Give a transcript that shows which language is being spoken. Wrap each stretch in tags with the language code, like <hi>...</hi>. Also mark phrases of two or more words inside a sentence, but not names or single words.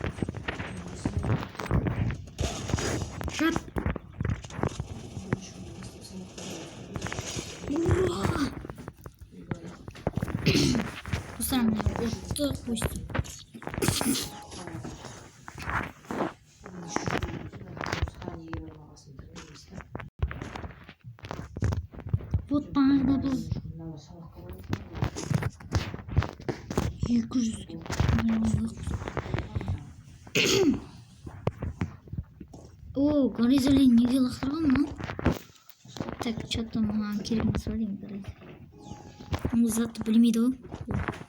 <kk>Жат!</kk> <ru>Посмотрим, вот пусть.</ru> <kk>Вот бағда бұл 200. О, горизолин неге лақтырған мынау?</kk> <ru>Так, что-то</ru> <kk>маған керек емес ау деймін. Ол затты білмейді ғой.</kk>